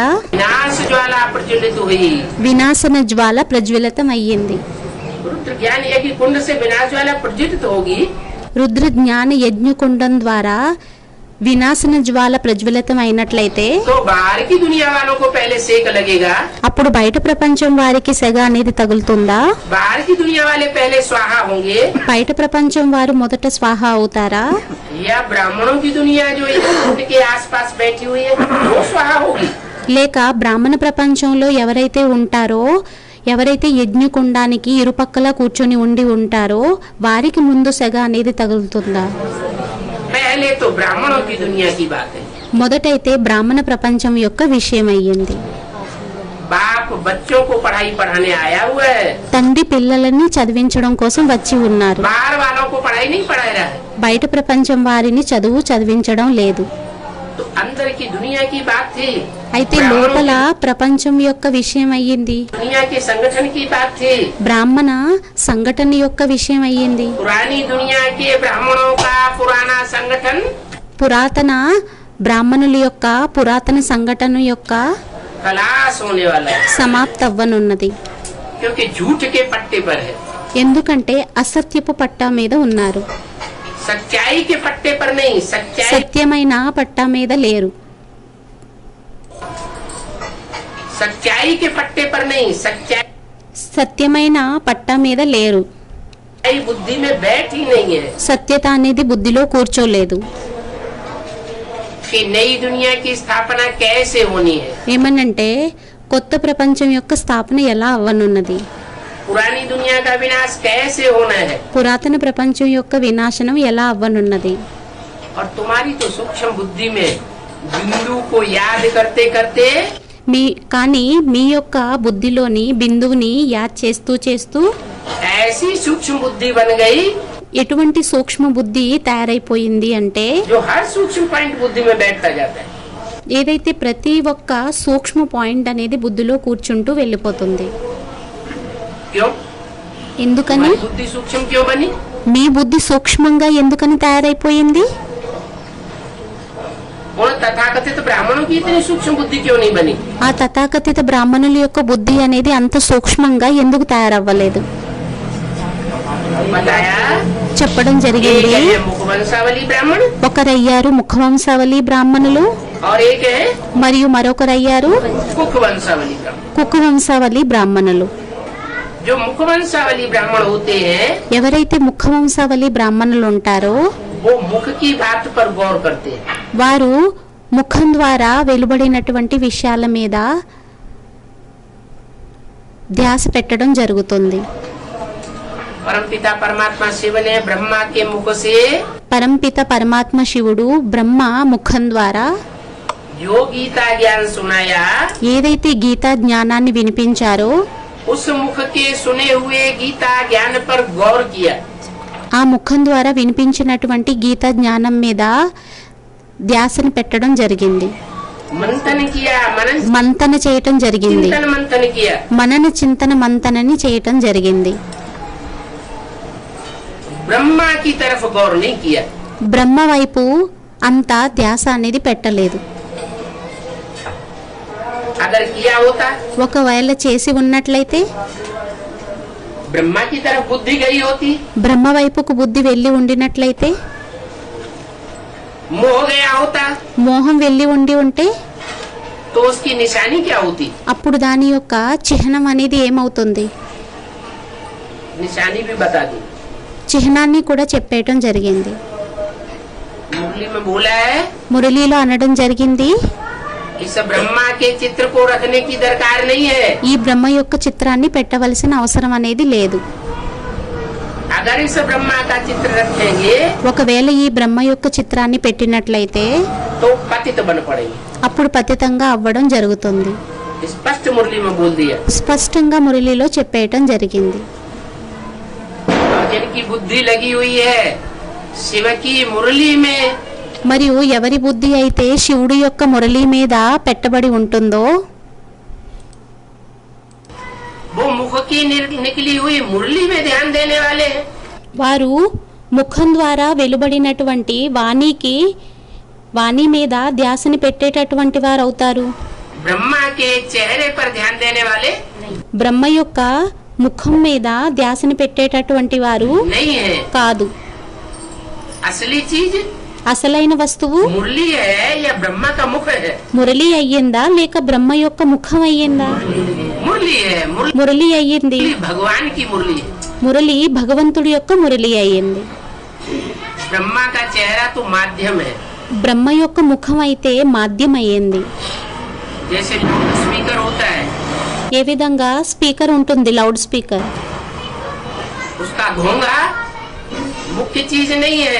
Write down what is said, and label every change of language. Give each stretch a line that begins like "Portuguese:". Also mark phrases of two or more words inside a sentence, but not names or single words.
Hindi: विनाश ज्वाला प्रज्वलित हुई.
Telugu: వినాశన జ్వాల ప్రజ్వలితం అయ్యింది.
Hindi: रुद्र ज्ञान यज्ञ कुंड से विनाश ज्वाला प्रज्वलित होगी
Telugu: రుద్ర జ్ఞాన యజ్ఞకుండం ద్వారా వినాశన జ్వాల ప్రజ్వలితం అయినట్లయితే
Hindi: तो बाहर की दुनिया वालों को पहले सेक लगेगा,
Telugu: అప్పుడు బయట ప్రపంచం వారికి సెగ అనేది తగులుతుందా?
Hindi: बाहर की दुनिया वाले पहले स्वाहा होंगे
Telugu: బయట ప్రపంచం వారు మొదట స్వాహ అవుతారా?
Hindi: या ब्राह्मणों की दुनिया जो इस कुंड के आसपास बैठी हुई है वो स्वाहा होगी.
Telugu: లేక బ్రాహ్మణ ప్రపంచంలో ఎవరైతే ఉంటారో ఎవరైతే యజ్ఞకుండానికి ఇరుపక్కల కూర్చొని ఉండి ఉంటారో వారికి ముందు సెగ అనేది తగులుతుందా?
Hindi: पहले तो ब्राह्मणों की दुनिया की बात है.
Telugu: మొదటైతే బ్రాహ్మణ ప్రపంచం యొక్క విషయం అయ్యింది.
Hindi: बाप बच्चों को पढ़ाई पढ़ाने आया हुआ है,
Telugu: తండ్రి పిల్లలని చదివించడం కోసం వచ్చి ఉన్నారు.
Hindi: बाहर वालों को पढ़ाई नहीं पढ़ा रहा है.
Telugu: బయట ప్రపంచం వారిని చదివించడం లేదు.
Hindi: तो अंदर की दुनिया की बात थी,
Telugu: అయితే లోపల ప్రపంచం యొక్క విషయం అయ్యింది.
Hindi: दुनिया के संगठन की बात थी.
Telugu: బ్రాహ్మణ సంఘటన యొక్క విషయం అయ్యింది.
Hindi: पुरानी दुनिया के ब्राह्मणों का पुराना संगठन
Telugu: పురాతన బ్రాహ్మణుల యొక్క పురాతన సంఘటన యొక్క
Hindi: खलास होने वाला है,
Telugu: సమాప్తవ్వనున్నది.
Hindi: क्योंकि झूठ के पट्टे पर है,
Telugu: ఎందుకంటే అసత్యపు పట్టా మీద ఉన్నారు.
Hindi: सच्चाई के पट्टे पर नहीं. सच्चाई
Telugu: సత్యమైన పట్టా మీద లేరు.
Hindi: सच्चाई के पट्टे पर नहीं. सच्चाई
Telugu: సత్యమైన పట్టా మీద లేరు.
Hindi: बुद्धि में बैठ ही नहीं है
Telugu: సత్యత అనేది బుద్ధిలో కూర్చోలేదు.
Hindi: कि नई दुनिया की स्थापना कैसे होनी है.
Telugu: ఏమనంటే కొత్త ప్రపంచం యొక్క స్థాపన ఎలా అవ్వనున్నది?
Hindi: पुरानी दुनिया का विनाश कैसे होना है.
Telugu: పురాతన ప్రపంచం యొక్క వినాశనం ఎలా అవ్వనున్నది?
Hindi: और तुम्हारी तो सूक्ष्म बुद्धि में बिंदु को याद करते करते
Telugu: కానీ మీ యొక్క బుద్ధిలోని బిందువుని యాద్ చేస్తూ చేస్తూ
Hindi: ऐसी सूक्ष्म बुद्धि बन गई
Telugu: ఎటువంటి సూక్ష్మ బుద్ధి తయారైపోయింది అంటే
Hindi: जो हर सूक्ष्म पॉइंट बुद्धि में बैठता जाता है.
Telugu: ఏదైతే ప్రతి ఒక్క సూక్ష్మ పాయింట్ అనేది బుద్ధిలో కూర్చుంటూ వెళ్ళిపోతుంది.
Hindi: क्यों?
Telugu: ఎందుకని?
Hindi: हमारी बुद्धि सूक्ष्म क्यों बनी?
Telugu: మీ బుద్ధి సూక్ష్మంగా ఎందుకని తయారైపోయింది?
Hindi: और तथाकथित ब्राह्मणों की इतनी सूक्ष्म बुद्धि क्यों नहीं बनी?
Telugu: ఆ తథాకథిత బ్రాహ్మణుల యొక్క బుద్ధి అనేది అంత సూక్ష్మంగా ఎందుకు తయారవ్వలేదు?
Hindi: बताया
Telugu: చెప్పడం
Hindi: एक
Telugu: జరిగింది.
Hindi: है मुखवंशावली ब्राह्मण
Telugu: ఒకరయ్యారు ముఖవంశావళి బ్రాహ్మణులు,
Hindi: और एक है
Telugu: మరియు మరొకరయ్యారు
Hindi: कुखवंशावली ब्राह्मण.
Telugu: కుకువంశావళి బ్రాహ్మణులు.
Hindi: जो मुखवंशावली ब्राह्मण होते हैं
Telugu: ఎవరైతే ముఖవంశావళి బ్రాహ్మణులు ఉంటారో
Hindi: वो मुख की बात पर गौर करते हैं.
Telugu: వారు ముఖం ద్వారా వెలువడినటువంటి విషయాల మీద ధ్యాస పెట్టడం జరుగుతుంది.
Hindi: परमपिता परमात्मा शिव ने ब्रह्मा के मुख से
Telugu: పరంపిత పరమాత్మ శివుడు బ్రహ్మ ముఖం ద్వారా
Hindi: जो गीता ज्ञान सुनाया,
Telugu: ఏదైతే గీతా జ్ఞానాన్ని వినిపించారో
Hindi: उस मुख के सुने हुए गीता ज्ञान पर गौर किया।
Telugu: ఆ ముఖం ద్వారా వినిపించినటువంటి గీతా జ్ఞానం మీద ధ్యాసను పెట్టడం జరిగింది,
Hindi: मंथन किया, मनन
Telugu: మంతన చేయటం జరిగింది,
Hindi: चिंतन मंथन किया।
Telugu: మనన చింతన మంతనని చేయటం జరిగింది.
Hindi: ब्रह्मा की तरफ गौर नहीं किया।
Telugu: బ్రహ్మ వైపు అంత ధ్యాస అనేది పెట్టలేదు.
Hindi: अगर किया होता,
Telugu: ఒకవేళ చేసి ఉన్నట్లయితే
Hindi: ब्रह्मा की तरफ बुद्धि गई होती,
Telugu: బ్రహ్మ వైపుకు బుద్ధి వెళ్ళి ఉండినట్లయితే,
Hindi: मोह गया होता,
Telugu: మోహం వెళ్ళి ఉండి ఉంటే
Hindi: तो उसकी निशानी क्या होती?
Telugu: అప్పుడు దాని యొక్క చిహ్నం అనేది ఏమవుతుంది?
Hindi: निशानी भी बता दी।
Telugu: చిహ్నాన్ని కూడా చెప్పేయటం జరిగింది.
Hindi: मुरली में बोला है,
Telugu: మురళీలో అనడం జరిగింది,
Hindi: इस ब्रह्मा के चित्र को रखने की दरकार नहीं है।
Telugu: ఈ బ్రహ్మ యొక్క చిత్రాన్ని పెట్టవలసిన అవసరం అనేది లేదు.
Hindi: अगर इस ब्रह्मा का चित्र रखेंगे
Telugu: ఒకవేళ ఈ బ్రహ్మ యొక్క చిత్రాన్ని పెట్టినట్లయితే
Hindi: तो पतित बन पड़ेंगे।
Telugu: అప్పుడు పతితంగా అవ్వడం జరుగుతుంది.
Hindi: स्पष्ट मुरली में बोल दिया।
Telugu: స్పష్టంగా మురళిలో చెప్పేయటం జరిగింది.
Hindi: और जिनकी बुद्धि लगी हुई है शिव की मुरली में,
Telugu: మరియు ఎవరి బుద్ధి అయితే శివుడి యొక్క మురళి మీద పెట్టబడి ఉంటుందో
Hindi: वो मुख की निकली हुई मुरली में ध्यान देने वाले हैं।
Telugu: వారు ముఖం ద్వారా వెలువడినటువంటి వాణి మీద ధ్యాసని పెట్టేటటువంటి వారు అవుతారు.
Hindi: ब्रह्मा के चेहरे पर ध्यान देने वाले
Telugu: బ్రహ్మ యొక్క ముఖం మీద ధ్యాసని పెట్టేటటువంటి వారు
Hindi: नहीं है।
Telugu: కాదు.
Hindi: असली चीज
Telugu: అసలైన వస్తువు
Hindi: मुरली है या ब्रह्मा का मुख है?
Telugu: మురళి అయ్యిందా లేక బ్రహ్మ యొక్క ముఖం అయ్యిందా?
Hindi: मुरली है।
Telugu: మురళి అయ్యింది.
Hindi: मुरली भगवान की मुरली है।
Telugu: మురళి భగవంతుడి యొక్క మురళి అయ్యింది.
Hindi: ब्रह्मा का चेहरा तो माध्यम है।
Telugu: బ్రహ్మ యొక్క ముఖం అయితే మాధ్యం అయ్యింది.
Hindi: जैसे स्पीकर होता है,
Telugu: ఏ విధంగా స్పీకర్ ఉంటుంది,
English: loud speaker,
Hindi: उसका घोंगा मुख्य चीज नहीं है।